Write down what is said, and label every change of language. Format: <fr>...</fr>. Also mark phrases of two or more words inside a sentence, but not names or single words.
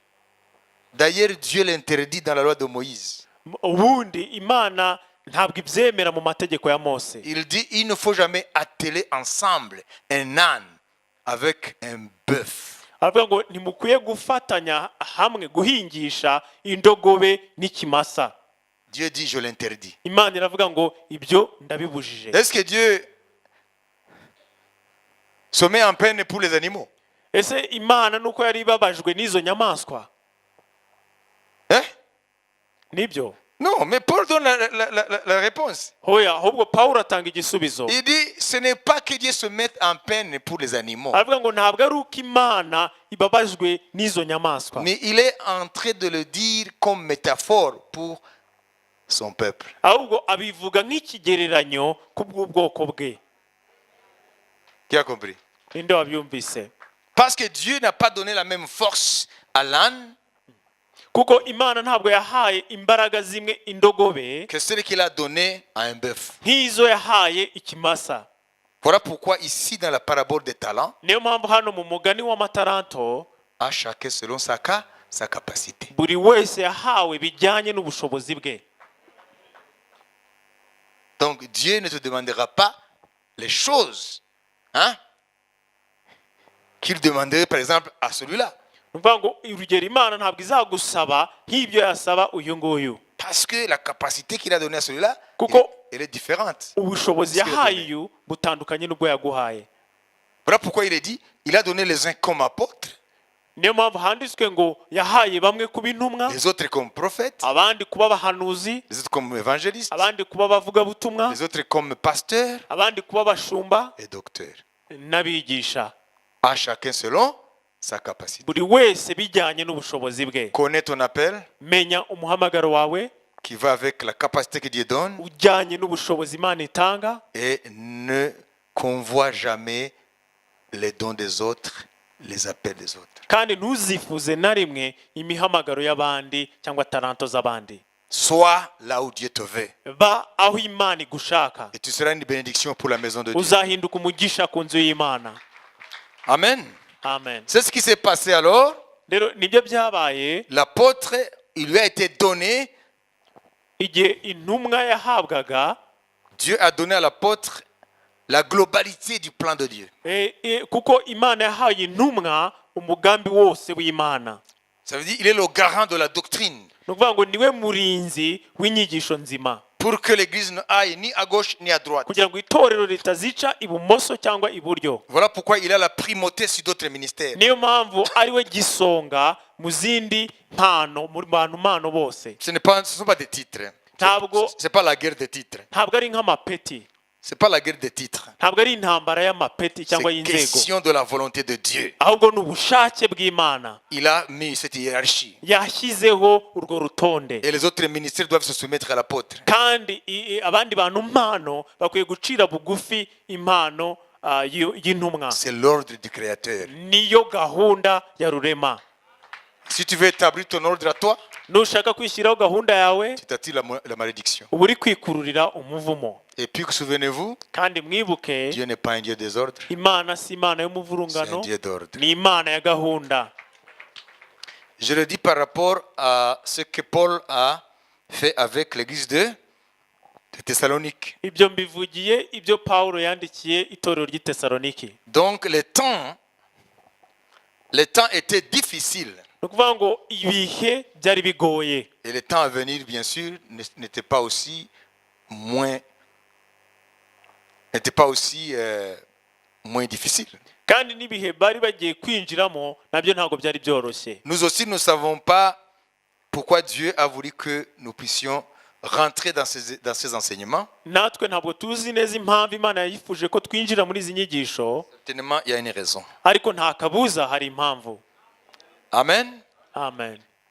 <fr>D'ailleurs, Dieu l'interdit dans la loi de Moïse.</fr> <rw>ubundi Imana ntabwo ibyemera mu mategeko ya Mose.</rw> <fr>Il dit, il ne faut jamais atteler ensemble un âne avec un bœuf.</fr> <rw>aravuga ngo ntimukwiye gufatanya hamwe guhingisha indogobe n'ikimasa.</rw> <fr>Dieu dit, je l'interdis.</fr> <rw>Imana iravuga ngo ibyo ndabibujije.</rw> <fr>Est-ce que Dieu se met en peine pour les animaux?</fr> <rw>ese Imana nuko yari ibabajwe n'izo nyamaswa?</rw> <fr>Hein?</fr> <rw>nibyo?</rw> <fr>Non, mais Paul donne la réponse.</fr> <rw>hoya, ahubwo Pawulo atanga igisubizo.</rw> <fr>Il dit, ce n'est pas que Dieu se mette en peine pour les animaux.</fr> <rw>aravuga ngo ntabwo ari uko Imana ibabajwe n'izo nyamaswa,</rw> <fr>Mais il est en train de le dire comme métaphore pour son peuple.</fr> <rw>ahubwo abivuga nk'ikigereranyo ku bw'ubwoko bwe.</rw> <fr>Qui a compris?</fr> <rw>ninde wabyumvise?</rw> <fr>Parce que Dieu n'a pas donné la même force à l'âne</fr> <rw>kuko Imana ntabwo yahaye imbaraga zimwe indogobe</rw> <fr>que celle qu'il a donné à un bœuf.</fr> <rw>nk'izo yahaye ikimasa.</rw> <fr>Voilà pourquoi ici dans la parabole des talents,</fr> <rw>niyo mpamvu hano mu mugani w'amataranto,</rw> <fr>à chacun selon sa capacité.</fr> <rw>buri wese yahawe bijyanye n'ubushobozi bwe.</rw> <fr>Donc Dieu ne te demandera pas les choses, hein, qu'il demanderait par exemple à celui-là.</fr> <rw>ni ukuvuga ngo urugero imana ntabwo izagusaba nk'ibyo yasaba uyu nguyu,</rw> <fr>Parce que la capacité qu'il a donnée à celui-là,</fr> <rw>Kuko-</rw> <fr>elle est différente.</fr> <rw>ubushobozi yahaye uyu butandukanye n'ubwo yaguhaye.</rw> <fr>Voilà pourquoi il est dit, il a donné les uns comme apôtres,</fr> <rw>niyo mpamvu handitswe ngo yahaye bamwe kuba intumwa,</rw> <fr>les autres comme prophètes,</fr> <rw>abandi kuba abahanuzi,</rw> <fr>les autres comme évangélistes,</fr> <rw>abandi kuba abavugabutumwa,</rw> <fr>les autres comme pasteurs</fr> <rw>abandi kuba abashumba</rw> <fr>et docteurs.</fr> <rw>n'abigisha,</rw> <fr>À chacun selon sa capacité.</fr> <rw>buri wese bijyanye n'ubushobozi bwe.</rw> <fr>Connais ton appel</fr> <rw>Menya umuhamagaro wawe</rw> <fr>qui va avec la capacité que Dieu donne</fr> <rw>ujyanye n'ubushobozi Imana itanga,</rw> <fr>et ne convoie jamais les dons des autres, les appels des autres.</fr> <rw>kandi ntuzifuze na rimwe imihamagaro y'abandi cyangwa taranto z'abandi.</rw> <fr>Sois là où Dieu te veut</fr> <rw>Ba aho Imana igushaka,</rw> <fr>et tu seras une bénédiction pour la maison de Dieu.</fr> <rw>uzahinduka umugisha ku nzu y'Imana.</rw> <fr>Amen.</fr> <rw>Amen.</rw> <fr>C'est ce qui s'est passé alors.</fr> <rw>Rero nibyo byabaye</rw> <fr>L'apôtre, il lui a été donné,</fr> <rw>igihe intumwa yahabwaga.</rw> <fr>Dieu a donné à l'apôtre la globalité du plan de Dieu.</fr> <rw>Kuko Imana yahaye intumwa umugambi wose w'Imana.</rw> <fr>Ça veut dire il est le garant de la doctrine</fr> <rw>Ni ukuvuga ngo niwe murinzi w'inyigisho nzima,</rw> <fr>pour que l'église ne aille ni à gauche ni à droite.</fr> <rw>kugira ngo itorero ritazica ibumoso cyangwa iburyo.</rw> <fr>Voilà pourquoi il a la primauté sur d'autres ministères.</fr> <rw>Niyo mpamvu ari we gisonga mu zindi mpano, mu bantu mpano bose.</rw> <fr>Ce ne sont pas des titres.</fr> <rw>Ntabwo</rw> <fr>C'est pas la guerre des titres.</fr> <rw>ntabwo ari nk'amapeti,</rw> <fr>C'est pas la guerre des titres.</fr> <rw>ntabwo ari intambara y'amapeti cyangwa</rw> <fr>C'est</fr> <rw>y'inzego,</rw> <fr>question de la volonté de Dieu.</fr> <rw>ahubwo ni ubushake bw'Imana.</rw> <fr>Il a mis cette hiérarchie.</fr> <rw>Yashyizeho urwo rutonde,</rw> <fr>Et les autres ministères doivent se soumettre à l'apôtre.</fr> <rw>kandi abandi bantu mpano bakwiye gucira bugufi impano y'intumwa.</rw> <fr>C'est l'ordre du Créateur.</fr> <rw>Niyo gahunda ya rurema.</rw> <fr>Si tu veux établir ton ordre à toi,</fr> <rw>Nushaka kwishyiraho gahunda yawe,</rw> <fr>tu t'attires la malédiction.</fr> <rw>uba uri kwikururira umuvumo.</rw> <fr>Et puis, souvenez-vous,</fr> <rw>Kandi mwibuke,</rw> <fr>Dieu n'est pas un Dieu des ordres,</fr> <rw>Imana si Imana</rw> <fr>c'est un</fr> <rw>y'umuvurungano,</rw> <fr>Dieu d'ordre.</fr> <rw>ni Imana ya gahunda.</rw> <fr>Je le dis par rapport à ce que Paul a fait avec l'église de Thessalonique.</fr> <rw>Ibyo mbivugiye ibyo Pawulo yandikiye itorero ry'i Tesaloniki.</rw> <fr>Donc, les temps étaient difficiles.</fr> <rw>Ni ukuvuga ngo ibihe byari bigoye,</rw> <fr>Et les temps à venir, bien sûr, n'étaient pas aussi moins difficiles.</fr> <rw>kandi n'ibihe bari bagiye kwinjiramo nabyo ntabwo byari byoroshye.</rw> <fr>Nous aussi, nous ne savons pas pourquoi Dieu a voulu que nous puissions rentrer dans ces enseignements.</fr> <rw>Natwe ntabwo tuzi neza impamvu Imana yifuje ko twinjira muri izi nyigisho,</rw> <fr>Certainement, il y a une raison.</fr> <rw>ariko nta kabuza hari impamvu.</rw> <fr>Amen.</fr> <rw>Amen.</rw>